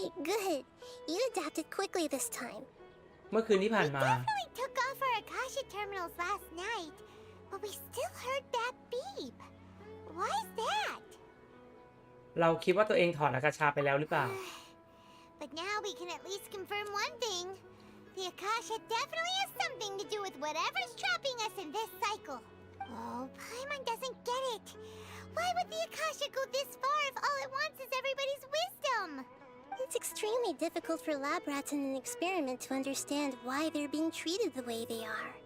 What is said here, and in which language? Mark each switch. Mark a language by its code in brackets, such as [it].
[en] Good. You adapted quickly this time. [th] เมื่อคืนที่ผ่านมา [en] Definitely took off our Akasha terminals last night, but we still heard that beep. Why is that? [th] เราคิดว่าตัวเองถอดอากาชาไปแล้วหรือเปล่า [en] But now we can at least confirm one thing. The Akasha definitely has something to do with whatever's trapping us in this cycle. Oh, Paimon doesn't get it. Why would the Akasha go this far if all it wants is everybody's wisdom? It's extremely difficult for lab rats in an experiment to understand why they're being treated the way they are.